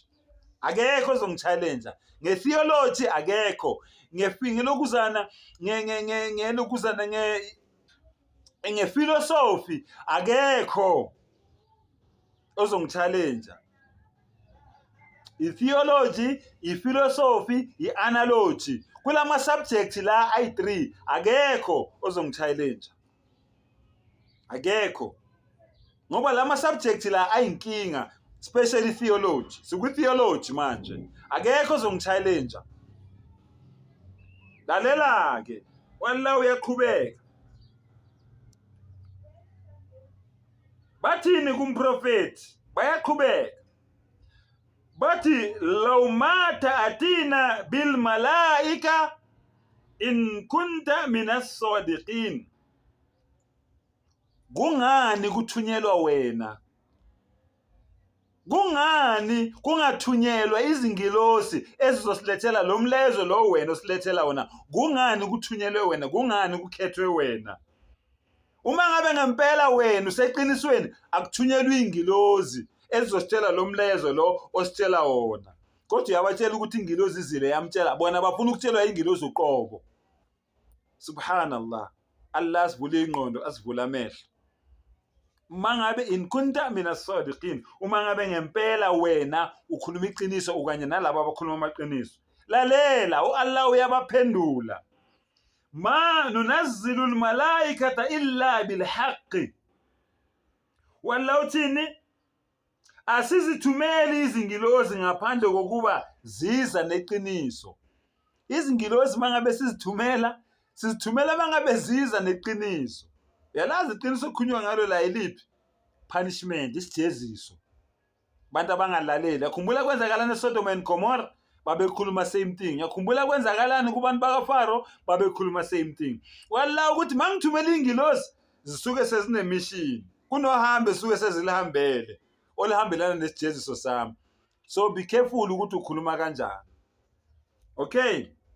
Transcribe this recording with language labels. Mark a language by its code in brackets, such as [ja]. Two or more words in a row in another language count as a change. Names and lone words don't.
[zu] Akekho ozongichallenja nge-theology, akekho. Ngelokuzana nge-philosophy, akekho ozongichallenja. i-theology, i-philosophy, i-analogy. Kulama subject la ayi-3 akekho ozongichallenge. Akekho. Ngoba lama subject la ayinkinga, especially theology. Sikwi-theology manje. Akekho ozongichallenge. Lalela ke, wallahi uyaqhubeka. Bathini kumprofeti? Bayaqhubeka. [ar] Bathi لو ما تأتينا بالملائكة إن كنت من الصادقين. [zu] Kungani kuthunyelwa wena? Kungani kungathunyelwa izingilosi ezizosilethela lo mlezo lo wena osilethela wona? Kungani kuthunyelwe wena? Kungani kukhethwe wena? Uma ngabe ngempela wena useqinisweni akuthunyelwa ingilozi ezizositshela lo mlezo lo ositshela wona. Kodwa uyabatshela ukuthi ingilozi izile yamtshela, bona bafuna ukutshelwa ingilozi uqobo. Subhanallah. Allah asivule ingqondo, asivule amehlo. [ar] Mangabe إن كنت من الصادقين, [zu] uma ngabe ngempela wena ukhuluma iqiniso ukanye nalabo abakhuluma amaqiniso. Lalela, uAllah uyabaphendula. [ar] ما ننزل الملائكة إلا بالحق. [zu] Wallahu uthini? Asizithumeli izingilozi ngaphandle kokuba ziza neqiniso. Izingilozi mangabe sizithumela mangabe ziza neqiniso. Yalazi iqiniso okukhulunywa ngalo la iliphi? Punishment, isijeziso. Bantu abangalaleli. Yakhumbula kwenzakalana eSodom and Gomorrah, babekhuluma [en] same thing. [zu] Yakhumbula kwenzakalana kubantu bakaFaro, babekhuluma [en] same thing. [zu] Wallahi ukuthi mangithumela ingilozi zisuke sezinemission. Kunohambe suke sezilihambele. Olihambelana nesijeziso sami. [en] So be careful [zu] ukuthi ukhuluma kanjani. Okay?